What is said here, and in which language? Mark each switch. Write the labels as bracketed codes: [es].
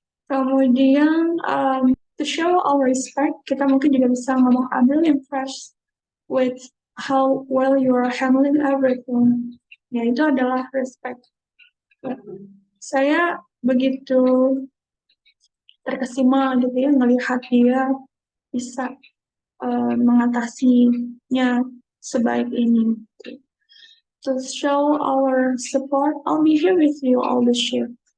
[en] Kemudian to show our respect, [id] kita mungkin juga bisa ngomong [en] I'm really impressed with how well you are handling everything. [id] Ya, itu adalah respect. Saya begitu terkesima gitu ya melihat dia bisa mengatasinya sebaik ini. [en] To show our support, I'll be here with you all the shift.